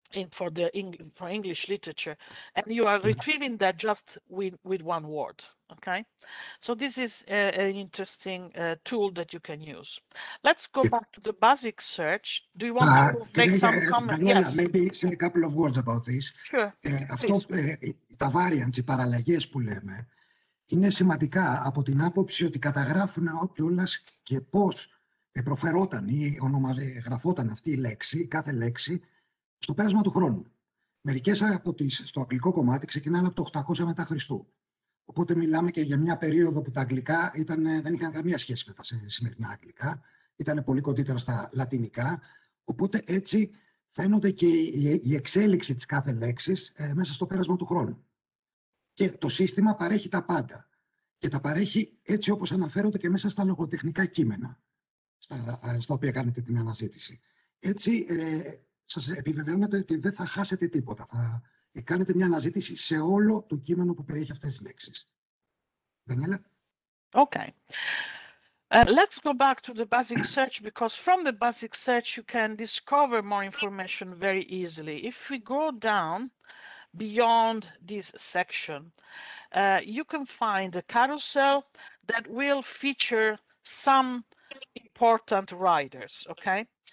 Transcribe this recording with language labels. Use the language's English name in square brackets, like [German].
[English] for English literature, and you are retrieving that just with one word. Okay, so this is an interesting tool that you can use. Let's go back to the basic search. Do you want to make some comments? Daniela, maybe say a couple of words about this. Sure. [Greek] Αυτό, τα variants, οι παραλλαγές που λέμε, είναι σημαντικά από την άποψη ότι καταγράφουν κιόλας και πώς προφερόταν ή γραφόταν αυτή η λέξη, κάθε λέξη, στο πέρασμα του χρόνου. Μερικές από στο αγγλικό κομμάτι ξεκινάνε από το 800 μετά Χριστού. Οπότε μιλάμε και για μια περίοδο που τα αγγλικά δεν είχαν καμία σχέση με τα σημερινά αγγλικά. Ήταν πολύ κοντύτερα στα λατινικά. Οπότε έτσι φαίνονται και η εξέλιξη της κάθε λέξης μέσα στο πέρασμα του χρόνου. Και το σύστημα παρέχει τα πάντα. Και τα παρέχει έτσι όπως αναφέρονται και μέσα στα λογοτεχνικά κείμενα, στα οποία κάνετε την αναζήτηση. Έτσι σας επιβεβαιώνεται ότι δεν θα χάσετε τίποτα. Θα κάνετε μια αναζήτηση σε όλο το κείμενο που περιέχει αυτές τις λέξεις. [English] Daniela? Okay. Let's go back to the basic search, because from the basic search you can discover more information very easily. If we go down beyond this section, you can find a carousel that will feature some important writers, okay?